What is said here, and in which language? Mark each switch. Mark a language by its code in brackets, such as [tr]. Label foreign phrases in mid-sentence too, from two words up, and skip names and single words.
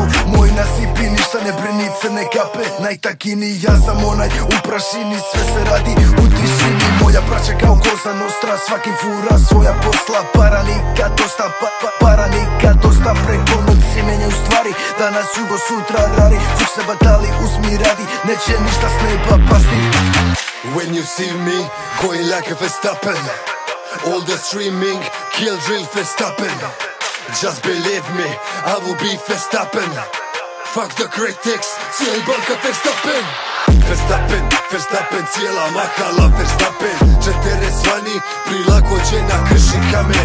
[sr] Moj nasipi, ništa ne brini, crne kape najtakini, ja sam onaj u prašini. Sve se radi u tišini, moja braća kao Koza Nostra. Svaki fura svoja posla, para nikad dosta, para nikad dosta. Preko noći menjaju stvari, danas jugo, sutra rari. Fuk se batali, uzmi radi, neće ništa s neba pasti. [en] When you see me going like a Verstappen, all the streaming, kill drill Verstappen. Just believe me, I will be Verstappen. Fuck the critics, [sr] cijeli banka Verstappen. Verstappen, Verstappen, cijela mahala Verstappen. 40 vani, prilagođena krši kamen.